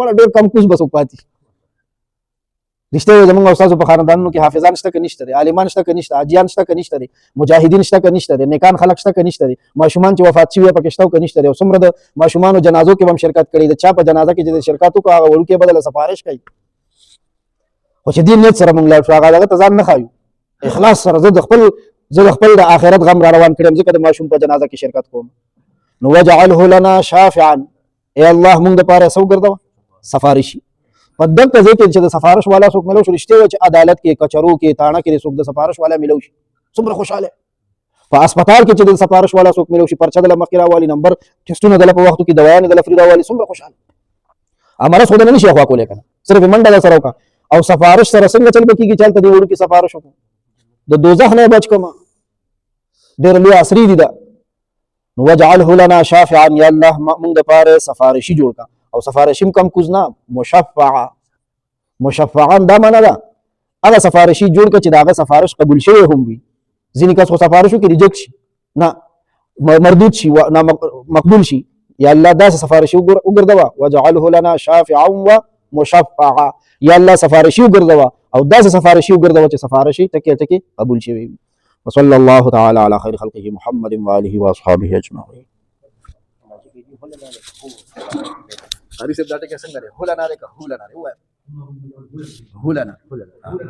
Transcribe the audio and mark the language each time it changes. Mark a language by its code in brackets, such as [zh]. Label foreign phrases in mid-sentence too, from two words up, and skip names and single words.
[ps] مړه ډېر کم کوز به څوک پاتې. رښتیا وایي زموږ استادو په خاندانونو کې حافظان شته که نشته دی، عالمان شته که نشته، حاجیان شته که نشته دی، مجاهدین شته که نشته دی، نیکان خلک شته که نشته دی، ماشومان چې وفات شوي پکې شته که نشته دی. او څومره د ماشومانو جنازو کې به هم شرکت کړي. د چا په جنازه کې چې د شرکت وکړو هغه وړوکی بدله سفارش کوي. خو چې دې نیت سره مونږ لاړ شو، هغه دغه ته ځان نه ښایو، اخلاص سره زه د خپل د آخرت غم را روان کړم، ځکه د ماشوم په جنازه کې شرکت کوم. [ar] نو وجعله لنا شافعا، [ps] ای الله مونږ دپاره څه وګرځوه سفارشي. په دغه ځای کې چې د سفارش والا څوک ملو شو، رښتیا وایي چې عدالت کې، کچرو کې، تاڼه کې څوک د سفارش والا ملو شي څومره خوشحاله. په اسپتال کې چې د سفارش والا څوک ملو شي، پرچه دله مخکې راوالي، نمبر ټسټونه دله په وختو کې، دوایانې دله فري راوالي، څومره خوشحاله. مرض خو دله نه شي اخوا کولی که نه، صرف یې منډه درسره وکړه. او سفارش سره څنګه چل به کېږي چې هلته دې وړوکي سفارش وکړو، د دوزخ نه یې بچ کړمه. ډېر لوی عصري دي ده. نو [ar] وجعله لنا شافعا، [ps] یا الله مونږ دپاره سفارشي جوړ کړه. او سفارشي هم کم کوز نه، مشفعه. مشفعان دا معنا ده هغه سفارشي جوړ کړه چې د هغه سفارش قبول شوی هم وي. ځینې کس خو سفارش وکړي ریجکټ شي، نه مردود شي، نه مقبول شي. یا الله داسې سفارشي وګرځوه، [ar] وجعله لنا شافعا ومشفعا، [ps] یا الله سفارشي وګرځوه او داسې سفارشي وګرځوه چې سفارشي ټکي ټکي قبول شوی وي. [ar] وصلی الله تعالی علی خیر خلقه محمد و آله و اصحابه اجمعین. [ps] قاری صاحب دا ټکی څنګه دی؟ هولنا دی که هولنا دی؟ هولنا.